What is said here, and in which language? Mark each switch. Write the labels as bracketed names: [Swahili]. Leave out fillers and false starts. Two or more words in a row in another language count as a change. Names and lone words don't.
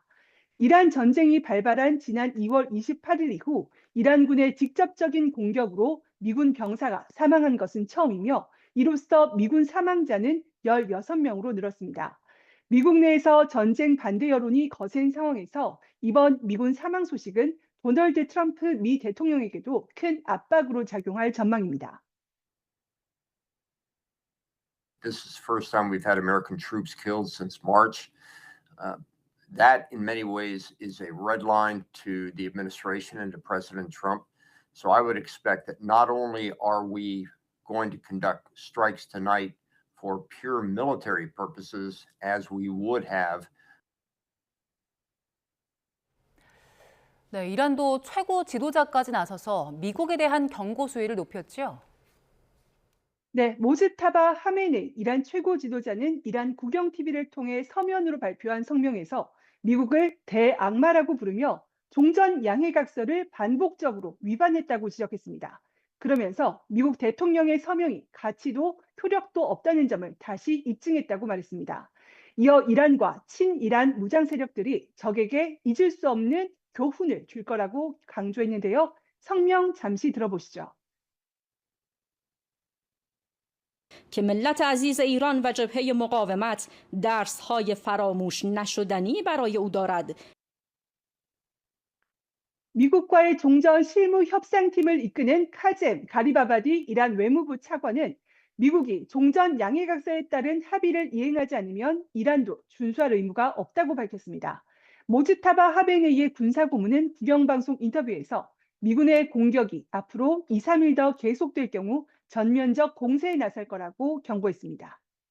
[Korean] 이란 전쟁이 발발한 지난 2월 28일 이후 이란군의 직접적인 공격으로 미군 병사가 사망한 것은 처음이며 이로써 미군 사망자는 16명으로 늘었습니다. 미국 내에서 전쟁 반대 여론이 거센 상황에서 이번 미군 사망 소식은 도널드 트럼프 미 대통령에게도 큰 압박으로 작용할 전망입니다. [English] This is the first time we've had American troops killed since March. That, in many ways, is a red line to the administration and to President Trump. So I would expect that not only are we going to conduct strikes tonight for pure military purposes, as we would have. [Korean] 네, 이란도 최고 지도자까지 나서서 미국에 대한 경고 수위를 높였죠. 네, 모즈타바 하메네이 이란 최고 지도자는 이란 국영 TV를 통해 서면으로 발표한 성명에서 미국을 대악마라고 부르며 종전 양해각서를 반복적으로 위반했다고 지적했습니다. 그러면서 미국 대통령의 서명이 가치도 효력도 없다는 점을 다시 입증했다고 말했습니다. 이어 이란과 친이란 무장 세력들이 적에게 잊을 수 없는 교훈을 줄 거라고 강조했는데요. 성명 잠시 들어보시죠. [Persian] که ملت عزیز ایران و جبهه مقاومت درس‌های فراموش نشدنی برای او دارد. [Korean] 미국과의 종전 실무 협상팀을 이끄는 카젬 가리바바디 이란 외무부 차관은 미국이 종전 양해각서에 따른 합의를 이행하지 않으면 이란도 준수할 의무가 없다고 밝혔습니다. 모즈타바 하메네이의 군사고문은 국영방송 인터뷰에서 미군의 공격이 앞으로 2, 3일 더 계속될 경우 전면적 공세에 나설 거라고 경고했습니다.